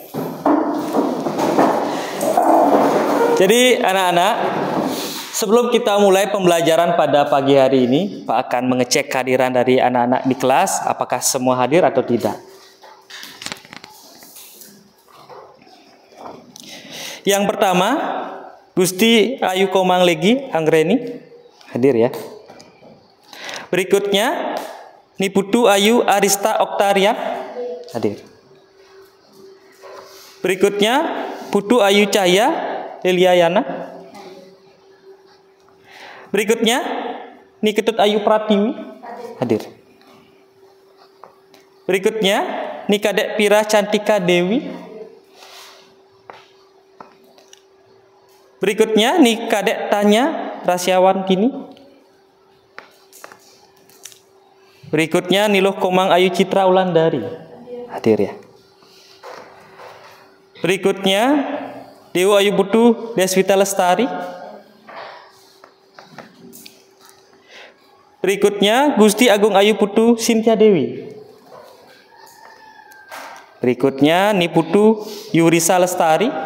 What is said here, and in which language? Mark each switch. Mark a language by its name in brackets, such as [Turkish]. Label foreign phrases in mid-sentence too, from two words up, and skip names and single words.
[Indonesian] Jadi anak-anak, sebelum kita mulai pembelajaran pada pagi hari ini, Pak akan mengecek kehadiran dari anak-anak di kelas, apakah semua hadir atau tidak. Yang pertama, Gusti Ayu Komang Legi Anggreni hadir ya. Berikutnya, Niputu Ayu Arista Oktaria hadir. Berikutnya, Putu Ayu Cahya Liliayana. Berikutnya, Niketut Ayu Pratiwi hadir. Berikutnya, Nikadek Pira Cantika Dewi. Berikutnya, Nikadek Tanya Rasyawan Kini. Berikutnya, Niluh Komang Ayu Citra Ulandari hadir ya. Berikutnya, Dewa Ayu Putu Deswita Lestari. Berikutnya, Gusti Agung Ayu Putu Sintia Dewi. Berikutnya, Niputu Yurisa Lestari.